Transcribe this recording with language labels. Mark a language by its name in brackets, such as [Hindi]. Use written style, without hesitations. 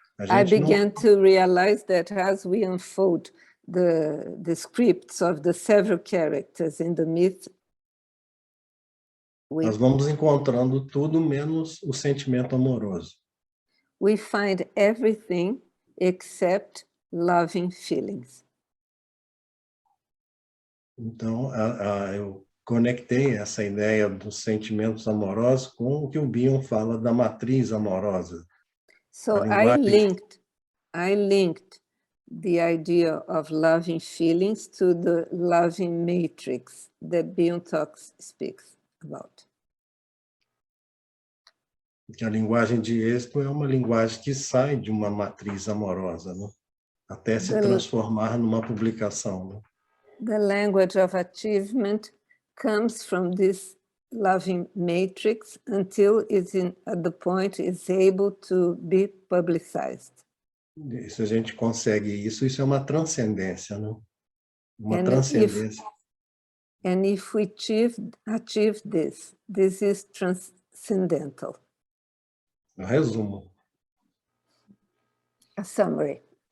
[English] I began to realize that as we unfold the scripts of the several characters in the myth, [Portuguese] nós vamos encontrando tudo menos o sentimento amoroso. [English] We find everything except loving feelings. [Portuguese] Então, eu conectei essa ideia dos sentimentos amorosos com o que o Bion fala da matriz amorosa. [English] So I linked the idea of loving feelings to the loving matrix that Bion speaks about. [Portuguese] Que a linguagem de êxito é uma linguagem que sai de uma matriz amorosa, né? Até se transformar numa publicação. Né? [English] The language of achievement comes from this loving matrix until it's at the point it's able to be publicized. [Portuguese] Se a gente consegue isso, isso é uma transcendência, não? Uma [English] And [Portuguese] transcendência. [English] And if we achieve this, this is transcendental. [Portuguese] Um resumo. [English] A summary.